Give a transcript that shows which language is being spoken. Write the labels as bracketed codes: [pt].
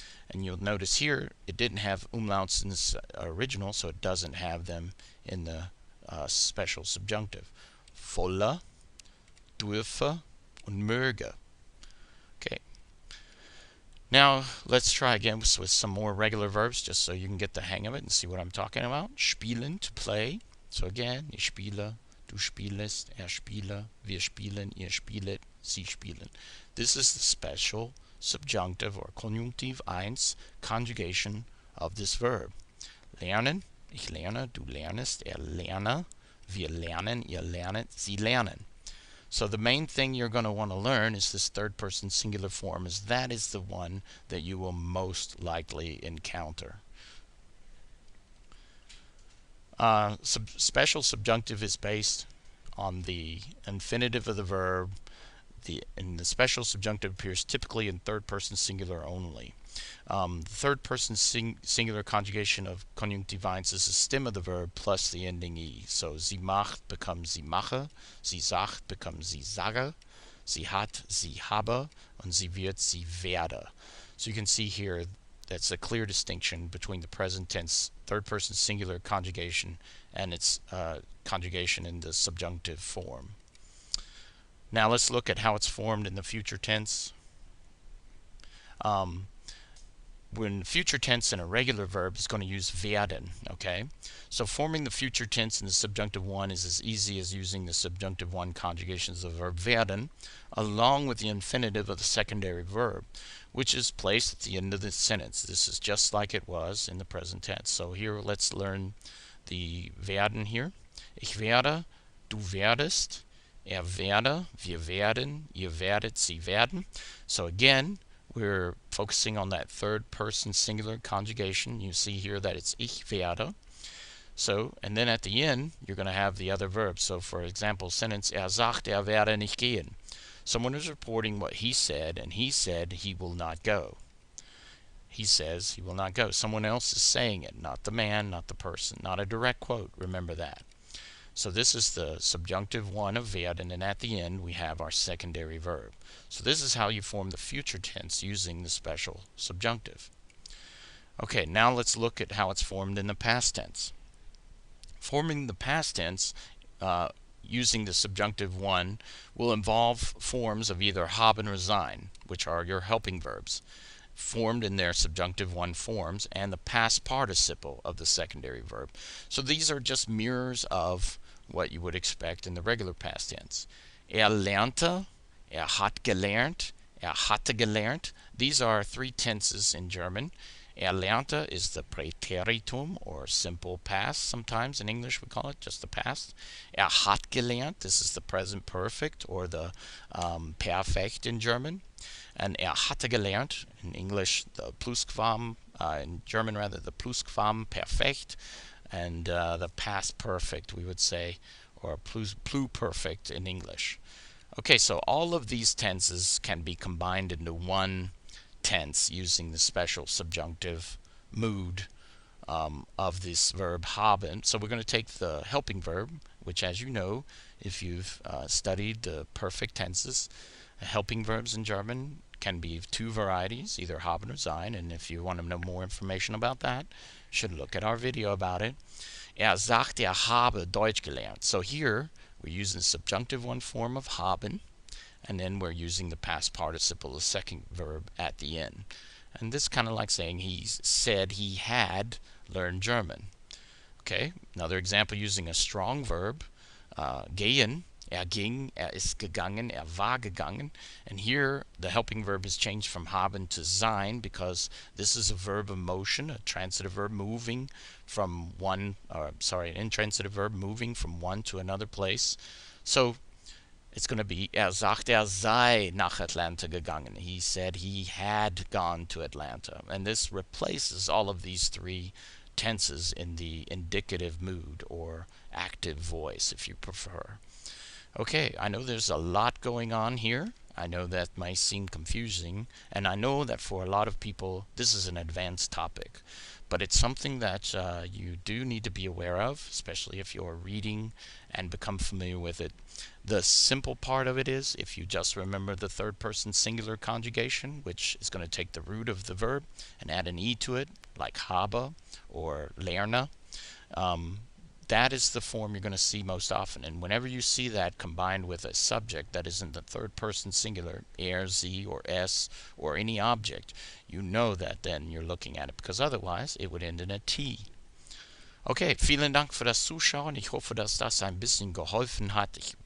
[en] And you'll notice here it didn't have umlauts in this original, so it doesn't have them in the special subjunctive. [de] Wolle, dürfe, und möge. Okay. [en] Now let's try again with some more regular verbs, just so you can get the hang of it and see what I'm talking about. Spielen, to play. So again, [de] ich spiele, du spielest, er spiele, wir spielen, ihr spielet, sie spielen. [en] This is the special subjunctive or Konjunktiv I conjugation of this verb. [de] Lernen, ich lerne, du lernest, er lerne, wir lernen, ihr lernet, sie lernen. [en] So the main thing you're going to want to learn is this third person singular form, as that is the one that you will most likely encounter. Special subjunctive is based on the infinitive of the verb, and the special subjunctive appears typically in third person singular only. The third person singular conjugation of Konjunktiv I is the stem of the verb plus the ending E. [de] So sie macht becomes sie mache, sie sagt becomes sie sage, sie hat sie habe, und sie wird sie werde. [en] So you can see here that's a clear distinction between the present tense third person singular conjugation and its conjugation in the subjunctive form. Now let's look at how it's formed in the future tense. When future tense in a regular verb is going to use werden, okay? So forming the future tense in the subjunctive one is as easy as using the subjunctive one conjugations of the verb werden along with the infinitive of the secondary verb, which is placed at the end of the sentence. This is just like it was in the present tense. So here let's learn the werden here. [de] Ich werde, du werdest, er werde, wir werden, ihr werdet, sie werden. [en] So again, we're focusing on that third person singular conjugation. You see here that it's [de] ich werde. [en] So, and then at the end, you're going to have the other verbs. So for example, sentence, [de] er sagt, er werde nicht gehen. [en] Someone is reporting what he said, and he said he will not go. He says he will not go. Someone else is saying it, not the man, not the person, not a direct quote. Remember that. So this is the subjunctive one of werden, and at the end we have our secondary verb. So this is how you form the future tense using the special subjunctive. Okay, now let's look at how it's formed in the past tense. Forming the past tense using the subjunctive one will involve forms of either haben or sein, which are your helping verbs, formed in their subjunctive one forms, and the past participle of the secondary verb. So these are just mirrors of what you would expect in the regular past tense. [de] Lernte, hat gelernt, hatte gelernt. [en] These are three tenses in German. Lernte is the Präteritum, or simple past. Sometimes in English we call it just the past. [de] Hat gelernt, [en] this is the present perfect, or the Perfekt in German. And [de] hatte gelernt, [en] in English the Plusquam, in German rather the Plusquam Perfekt, and the past perfect we would say, or pluperfect in English. Okay, so all of these tenses can be combined into one tense using the special subjunctive mood of this verb haben. So we're going to take the helping verb, which, as you know, if you've studied the perfect tenses, helping verbs in German can be two varieties, either haben or sein, and if you want to know more information about that, you should look at our video about it. [de] Sagt, habe Deutsch gelernt. [en] So here we're using the subjunctive one form of haben, and then we're using the past participle, the second verb, at the end. And this is kind of like saying he said he had learned German. Okay, another example using a strong verb, gehen. [de] Ging, ist gegangen, war gegangen. [en] And here the helping verb is changed from haben to sein because this is a verb of motion, a transitive verb moving from one, an intransitive verb moving from one to another place. So it's going to be, [de] sagt, sei nach Atlanta gegangen. [en] He said he had gone to Atlanta. And this replaces all of these three tenses in the indicative mood, or active voice if you prefer. Okay, I know there's a lot going on here. I know that might seem confusing, and I know that for a lot of people this is an advanced topic, but it's something that you do need to be aware of, especially if you're reading and become familiar with it. The simple part of it is if you just remember the third person singular conjugation, which is going to take the root of the verb and add an e to it, like habe or lerne. That is the form you're going to see most often, and whenever you see that combined with a subject that is in the third person singular, sie or s or any object, you know that then you're looking at it, because otherwise it would end in a t. [de] Okay, vielen Dank für das Zuschauen. Ich hoffe, dass das ein bisschen geholfen hat.